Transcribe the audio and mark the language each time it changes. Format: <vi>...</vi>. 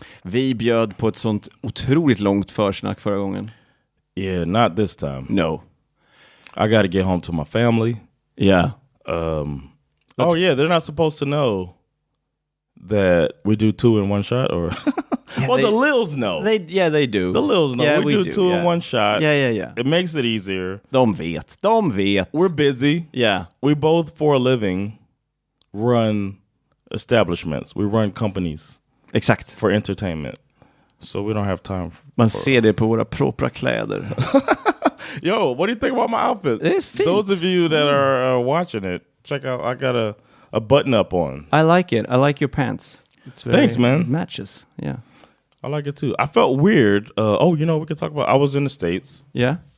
<sv>Vi bjöd på ett sånt otroligt långt försnack förra gången.</sv> <en>Yeah, not this time. No. I got to get home to my family. Yeah. Oh, yeah, they're not supposed to know that we do 2 in 1 shot, or... Yeah, well, the LILs know. They do. The LILs know. Yeah, we do 2 in 1 shot. Yeah. It makes it easier.</en> <sv>De vet.</sv> <en>We're busy. Yeah. We both, for a living, run establishments. We run companies.</en> <sv>Exakt.</sv> <en>For entertainment. So we don't have time.</en> <sv>Man ser det på våra propra kläder.</sv> <en>Yo, what do you think about my outfit?</en> <sv>Det är fint.</sv> <en>Those of you that are watching it, check out. I got a button up on. I like it. I like your pants. It's very, Thanks, man. It matches. Yeah. I like it too. I felt weird. We could talk about. I was in the States. Yeah.</en>